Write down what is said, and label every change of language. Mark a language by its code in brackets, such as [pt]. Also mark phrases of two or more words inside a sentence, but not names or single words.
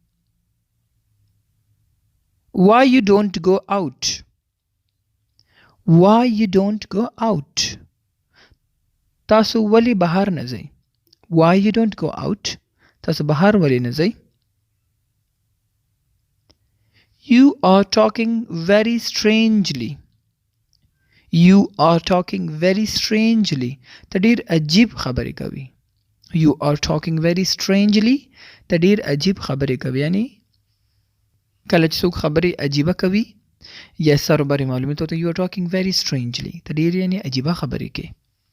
[en] why you don't go out why you don't go out [ps] تاسو ولی بهر نه ځئ. [en] why you don't go out [ps] تاسو بهر ولی نه ځئ. [en] you are talking very strangely you are talking very strangely [ps] ته ډیر عجیب خبرې کوي. [en] you are talking very strangely [ps] ته ډیر عجیب خبرې کوي یعنی کله چې څوک خبرې عجیبه کوي یا سر بری معلومه ته [en] you are talking very strangely [ps] ته ډیر یعنی عجیبه خبرې کوي.